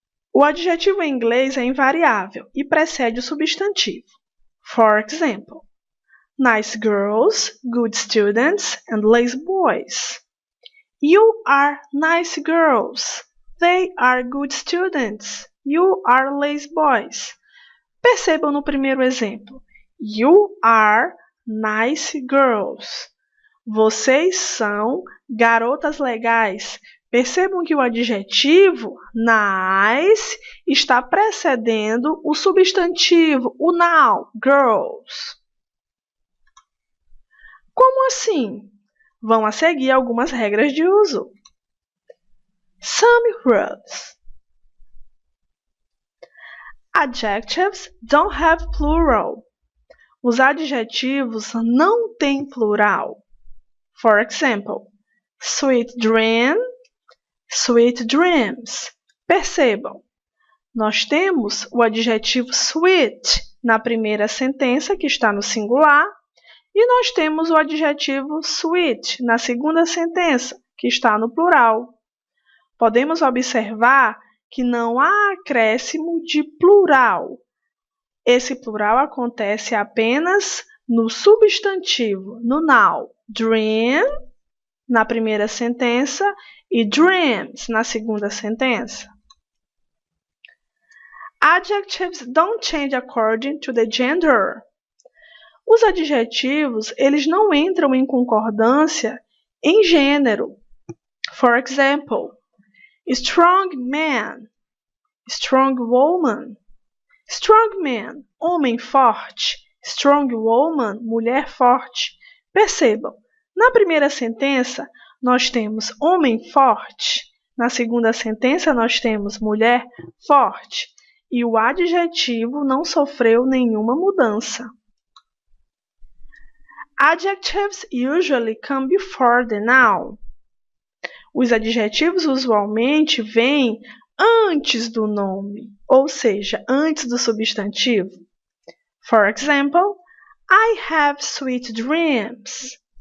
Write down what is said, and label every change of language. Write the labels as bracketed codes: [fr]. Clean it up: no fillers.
[pt] O adjetivo em inglês é invariável e precede o substantivo. [en] For example, nice girls, good students, and lazy boys. You are nice girls. They are good students. You are lazy boys. [pt] Percebam no primeiro exemplo. [en] You are nice girls. [pt] Vocês são garotas legais. Percebam que o adjetivo nice está precedendo o substantivo, o noun, girls. Como assim? Vão a seguir algumas regras de uso. [en] Some rules. Adjectives don't have plural. [pt] Os adjetivos não têm plural. [en] For example, sweet dream, sweet dreams. [pt] Percebam, Nós temos o adjetivo sweet na primeira sentença, que está no singular, e nós temos o adjetivo sweet na segunda sentença, que está no plural. Podemos observar que não há acréscimo de plural. Esse plural acontece apenas no substantivo, no noun. Dream, na primeira sentença, e dreams, na segunda sentença. [en] Adjectives don't change according to the gender. [pt] Os adjetivos, eles não entram em concordância em gênero. [en] For example, strong man, strong woman. Strong man, [pt] homem forte. [en] Strong woman, [pt] mulher forte. Percebam, na primeira sentença, nós temos homem forte. Na segunda sentença, nós temos mulher forte. E o adjetivo não sofreu nenhuma mudança. [en] Adjectives usually come before the noun. [pt] Os adjetivos usualmente vêm antes do nome, ou seja, antes do substantivo. [en] For example, I have sweet dreams.